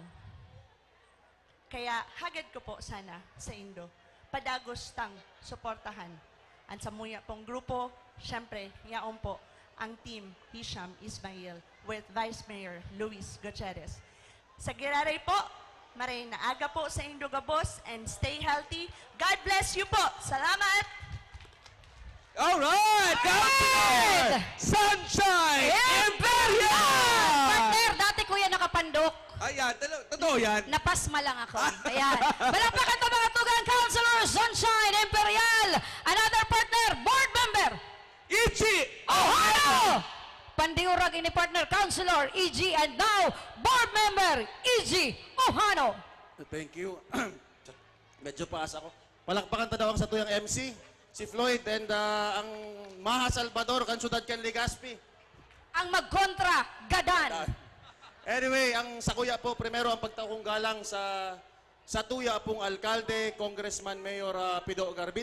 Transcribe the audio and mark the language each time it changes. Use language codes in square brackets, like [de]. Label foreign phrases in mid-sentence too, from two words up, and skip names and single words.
[bik] Kaya hagad ko po sana sa Indo, padagos tang suportahan. Ang sa Muya pong grupo, syempre, yaon po ang Team Hisham Ismail with Vice Mayor Luis Gutierrez. Sa Giraray po, maray na aga po sa Indo Gabos and [en] stay healthy. God bless you po. [bik] Salamat! Alright! Councilor Sunshine Imperial! Partner, dati kuya nakapandok. Ayan, totoo yan. Napasma lang ako. Ayan. Balakpakan to mga tugang Councilor Sunshine Imperial. [en] Another partner, board member, Ichi Ohio! [bik] Pandiurag ini partner, [en] Councilor EG, and now, board member, EG Ohano. Thank you. [bik] Medyo paas ako. Palakpakan ta daw ang sa tuyang MC, si Floyd, and ang Maha Salvador, kan syudad kan Legazpi. Ang magkontra, Gadan. Anyway, ang sa kuya po, primero ang pagtaong galang sa tuya pong alkalde, Congressman Mayor Pido Garbin.